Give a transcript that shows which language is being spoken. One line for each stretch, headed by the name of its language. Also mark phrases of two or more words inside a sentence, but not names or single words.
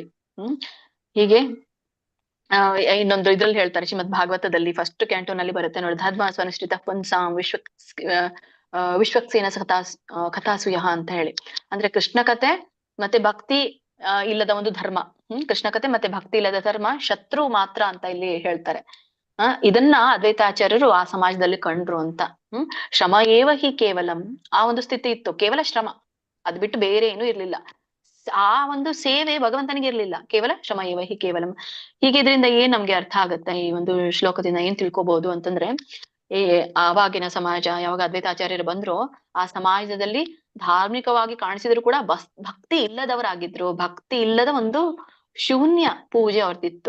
Kannada: ಹೀಗೆ ಇನ್ನೊಂದು ಇದ್ರಲ್ಲಿ ಹೇಳ್ತಾರೆ, ಶ್ರೀಮದ್ ಭಾಗವತದಲ್ಲಿ
English: first cantoನಲ್ಲಿ
Kannada: ಬರುತ್ತೆ ನೋಡಿ,
Sanskrit: ಧರ್ಮ ಸ್ವನುಷ್ಠಿತ ಪುಂಸಾಂ ವಿಶ್ವಕ್ಸೇನ ಕಥಾಸುಯಃ
Kannada: ಅಂತ ಹೇಳಿ. ಅಂದ್ರೆ ಕೃಷ್ಣ ಕಥೆ ಮತ್ತೆ ಭಕ್ತಿ ಇಲ್ಲದ ಒಂದು ಧರ್ಮ, ಕೃಷ್ಣ ಕಥೆ ಮತ್ತೆ ಭಕ್ತಿ ಇಲ್ಲದ ಧರ್ಮ ಶತ್ರು ಮಾತ್ರ ಅಂತ ಇಲ್ಲಿ ಹೇಳ್ತಾರೆ. ಇದನ್ನ ಅದ್ವೈತಾಚಾರ್ಯರು ಆ ಸಮಾಜದಲ್ಲಿ ಕಂಡ್ರು ಅಂತ.
Sanskrit: ಶ್ರಮ ಏವ ಹಿ ಕೇವಲಂ,
Kannada: ಆ ಒಂದು ಸ್ಥಿತಿ ಇತ್ತು, ಕೇವಲ ಶ್ರಮ, ಅದ್ ಬಿಟ್ಟು ಬೇರೆ ಏನು ಇರ್ಲಿಲ್ಲ. ಆ ಒಂದು ಸೇವೆ ಭಗವಂತನಿಗೆ ಇರ್ಲಿಲ್ಲ, ಕೇವಲ
Sanskrit: ಶ್ರಮ ಏವ ಹಿ ಕೇವಲಂ.
Kannada: ಹೀಗೆ ಇದರಿಂದ ಏನ್ ನಮ್ಗೆ ಅರ್ಥ ಆಗತ್ತೆ, ಈ ಒಂದು ಶ್ಲೋಕದಿಂದ ಏನ್ ತಿಳ್ಕೊಬಹುದು ಅಂತಂದ್ರೆ, ಆವಾಗಿನ ಸಮಾಜ ಯಾವಾಗ ಅದ್ವೈತಾಚಾರ್ಯರು ಬಂದ್ರು, ಆ ಸಮಾಜದಲ್ಲಿ ಧಾರ್ಮಿಕವಾಗಿ ಕಾಣಿಸಿದ್ರು ಕೂಡ ಭಕ್ತಿ ಇಲ್ಲದವರಾಗಿದ್ರು. ಭಕ್ತಿ ಇಲ್ಲದ ಒಂದು ಶೂನ್ಯ ಪೂಜೆ ಅವ್ರದಿತ್ತು.